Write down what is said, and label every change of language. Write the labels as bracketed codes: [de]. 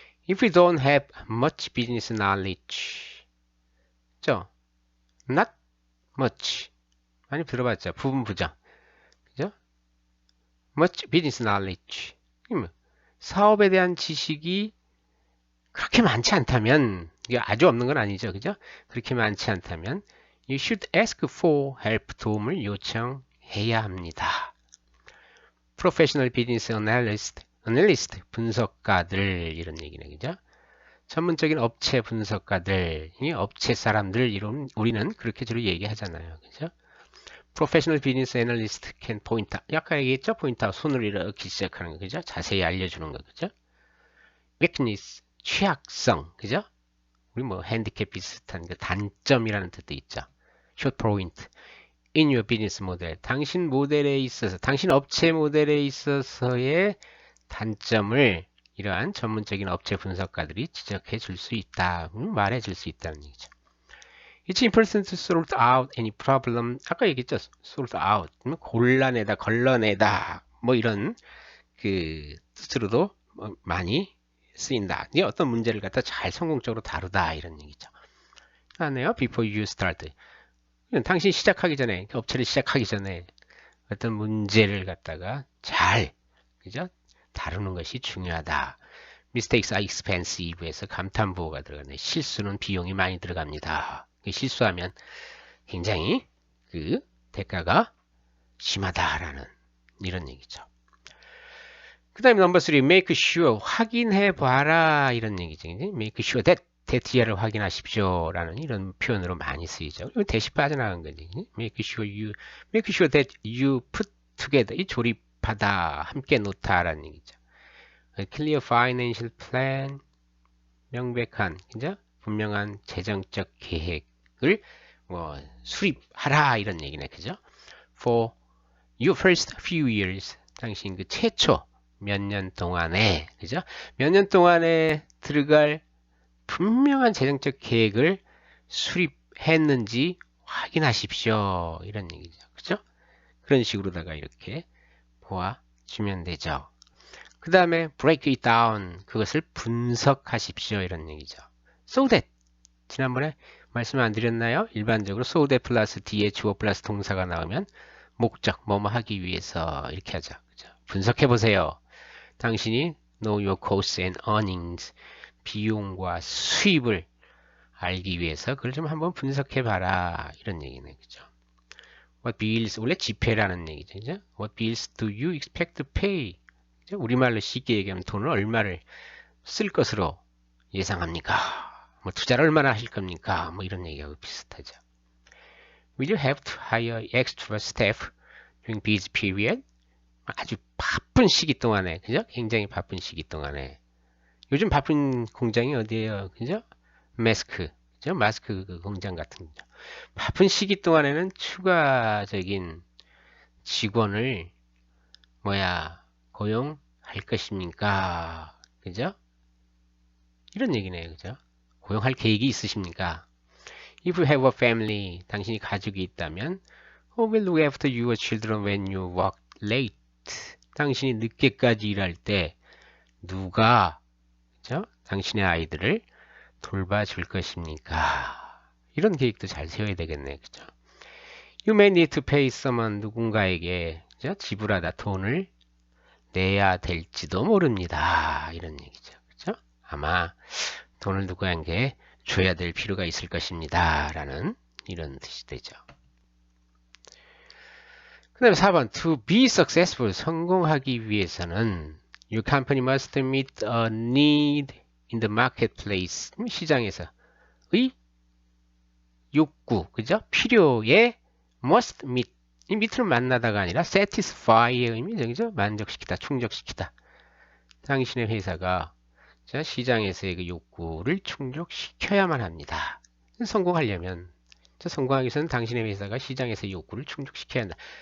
[en] If you don't have much business knowledge, [ko] 그죠? [en] Not much. [ko] 많이 들어봤죠? 부분 부정. 그죠? [en] Much business knowledge. [ko] 사업에 대한 지식이 그렇게 많지 않다면, 이게 아주 없는 건 아니죠. 그죠? 그렇게 많지 않다면, [en] you should ask for help, [ko] 도움을 요청해야 합니다. [en] Professional business analyst, [ko] 분석가들, 이런 얘기네. 그죠? 전문적인 업체 분석가들, 업체 사람들, 이런 우리는 그렇게 주로 얘기하잖아요. 그죠? [en] Professional business analyst can point out. [ko] 아까 얘기했죠? [en] point out, [ko] 손으로 이렇게 시작하는 거. 그죠? 자세히 알려주는 거. 그죠? [en] weakness, [ko] 취약성. 그죠? 우리 핸디캡 비슷한 그 단점이라는 뜻도 있죠. [en] short point. in your business model. [ko] 당신 모델에 있어서, 당신 업체 모델에 있어서의 단점을 이러한 전문적인 업체 분석가들이 지적해 줄 수 있다. 말해 줄 수 있다는 얘기죠. [en] It's important to sort out any problem. [ko] 아까 얘기했죠. [en] sort out. [ko] 골라내다, 걸러내다. 이런 그 뜻으로도 많이 쓰인다. 어떤 문제를 갖다 잘 성공적으로 다루다. 이런 얘기죠. 하네요. [en] Before you start. [ko] 당신이 시작하기 전에, 업체를 시작하기 전에 어떤 문제를 갖다가 잘, 그죠? 다루는 것이 중요하다. [en] Mistakes are expensive [ko] 에서 감탄부호가 들어가네. 실수는 비용이 많이 들어갑니다. 실수하면 굉장히 그 대가가 심하다라는 이런 얘기죠. 그 다음에 넘버 3, [en] make sure, [ko] 확인해 봐라 이런 얘기죠. [en] make sure that [ko] 확인하십시오 라는 이런 표현으로 많이 쓰이죠. 이거 대시 빠져나간 거지. [en] make sure that you put together, [ko] 이 조립하다, 함께 놓다라는 얘기죠. [en] clear financial plan, [ko] 명백한, 그죠? 분명한 재정적 계획을 수립하라 이런 얘기네, 그죠? [en] For your first few years, [ko] 당신 그 최초 몇 년 동안에, 그죠? 몇 년 동안에 들어갈 분명한 재정적 계획을 수립했는지 확인하십시오. 이런 얘기죠. 그죠? 그런 식으로다가 이렇게 보아주면 되죠. 그 다음에 [en] break it down, [ko] 그것을 분석하십시오. 이런 얘기죠. [en] So that, [ko] 지난번에 말씀 안 드렸나요? 일반적으로 [en] so that [ko] 플러스 뒤에 주어 플러스 동사가 나오면 목적, 뭐뭐 하기 위해서 이렇게 하죠. 그죠? 분석해보세요. 당신이 [en] know your costs and earnings, [ko] 비용과 수입을 알기 위해서 그걸 좀 한번 분석해봐라. 이런 얘기네. 그죠? [en] What bills, [ko] 원래 지폐라는 얘기죠. 그죠? [en] What bills do you expect to pay? [ko] 그죠? 우리말로 쉽게 얘기하면 돈을 얼마를 쓸 것으로 예상합니까? 뭐 투자를 얼마나 하실 겁니까? 뭐 이런 얘기하고 비슷하죠. [en] Will you have to hire extra staff during busy period? [ko] 아주 바쁜 시기 동안에, 그죠? 굉장히 바쁜 시기 동안에. 요즘 바쁜 공장이 어디예요? 그죠? 마스크, 그죠? 마스크 그 공장 같은 거죠. 바쁜 시기 동안에는 추가적인 직원을 고용할 것입니까? 그죠? 이런 얘기네요. 그죠? 고용할 계획이 있으십니까? [en] If you have a family, [ko] 당신이 가족이 있다면 [en] Who will look after your children when you work late? [ko] 당신이 늦게까지 일할 때 누가, 그죠? 당신의 아이들을 돌봐줄 것입니까? 이런 계획도 잘 세워야 되겠네. 그죠? [en] You may need to pay someone, [ko] 누군가에게, 그죠? 지불하다 돈을 내야 될지도 모릅니다. 이런 얘기죠. 그죠? 아마 돈을 누구에게 줘야 될 필요가 있을 것입니다. 라는 이런 뜻이 되죠. [en] 그 다음에 4번, to be successful, [ko] 성공하기 위해서는 [en] your company must meet a need in the marketplace, [ko] 시장에서의 욕구, 그죠? 필요에 [en] must meet, [ko] 이 meet는 만나다가 아니라 satisfy의 의미죠, 그죠? 만족시키다, 충족시키다. 당신의 회사가 시장에서의 그 욕구를 충족시켜야만 합니다. 성공하려면, 성공하기 위해서는 당신의 회사가 시장에서의 욕구를 충족시켜야 한다.